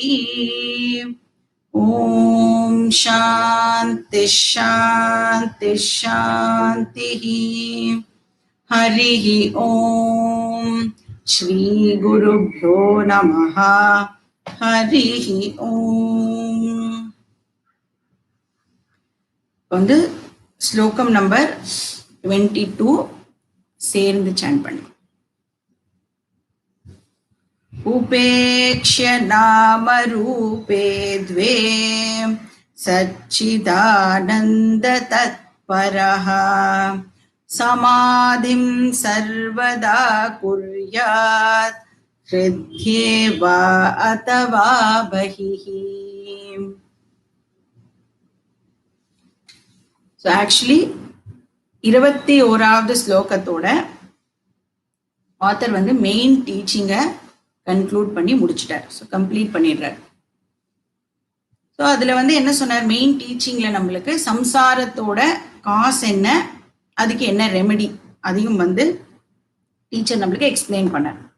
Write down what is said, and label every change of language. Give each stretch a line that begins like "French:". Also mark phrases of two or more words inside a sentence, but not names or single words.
Sanskrit: ॐ शान्ति शान्ति शान्तिः। हरिः ओम् श्री गुरुभ्यो नमः हरिः ओम्
Tamil: வந்து ஸ்லோகம் நம்பர் 22 சேர்ந்து சாண்ட் பண்ணு.
Sanskrit: उपेक्ष्य नाम रूपे द्वे सच्चिदानन्द तत्परः समाधिं सर्वदा कुर्यात् हृद्येवा अथवा बहिः.
English: So actually
Tamil: 21வது ஸ்லோகத்தோட ஆத்தர் வந்து
English: main teaching
Tamil: கன்க்ளூட் பண்ணி முடிச்சிட்டார். ஸோ கம்ப்ளீட் பண்ணிடுறார். ஸோ அதில் வந்து என்ன சொன்னார்,
English: main teaching
Tamil: நம்மளுக்கு சம்சாரத்தோட காசு என்ன, அதுக்கு என்ன ரெமெடி, அதையும் வந்து டீச்சர் நம்மளுக்கு எக்ஸ்பிளைன் பண்ணார்.